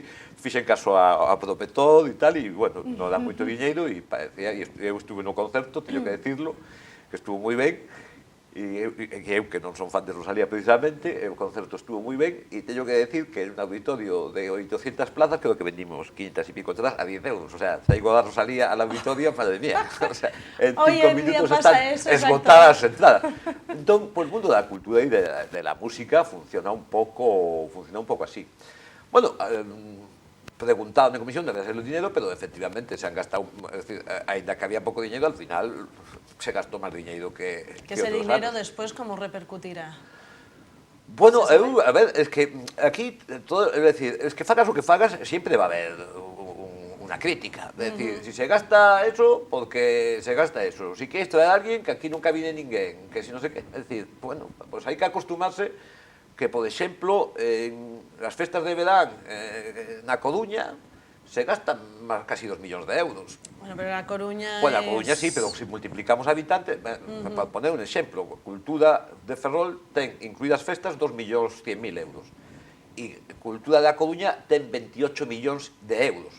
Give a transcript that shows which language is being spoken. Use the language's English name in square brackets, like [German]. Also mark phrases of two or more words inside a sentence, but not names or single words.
[Galician] Fixen caso a Propetor e tal, e, bueno, non dá moito diñeiro, e parecía, e eu estuve no concerto, teño que decirlo, que estuvo moi ben, e eu que non son fan de Rosalía precisamente, o concerto estuvo moi ben, e teño que decir que [Spanish] en un auditorio de 800 plazas creo que vendimos [Galician] 500 e pico entradas a 10 euros, [Spanish] o sea, traigo a Rosalía al auditorio, madre mía, o sea, [Galician] en 5 minutos están esgotadas as entradas. Entón, pues, o mundo da cultura e [Spanish] de la música [Galician] funciona un pouco así. [Spanish] Bueno, preguntado [Galician] na comisión [Spanish] de hacer o dinero, pero efectivamente se han gastado, es decir, [Galician] ainda que había pouco [Spanish] dinero, al final se gastó máis dinero que ese [Galician] outros [Spanish] dinero [Galician] anos. despois como repercutirá? [Spanish] Bueno, ¿Se sabe? a ver, es que aquí, todo, es decir, es que [Galician] fagas o que fagas, [Spanish] siempre va a haber una crítica. Es decir, si se gasta eso, porque se gasta eso. Si quieres traer a alguien, que aquí nunca viene ninguén, que si no sé qué. Es decir, bueno, pues hay que acostumarse que, [Galician] por exemplo, [Spanish] en [Galician] as festas de verán na Coruña [Spanish] se gastan casi 2 [Galician] millóns de euros. Bueno, pero a Coruña Bueno, a Coruña sí, [Spanish] pero si multiplicamos habitantes, para poner [Galician] un exemplo, Cultura de Ferrol ten incluídas festas 2.100.000 euros e Cultura da Coruña ten 28 millóns de euros.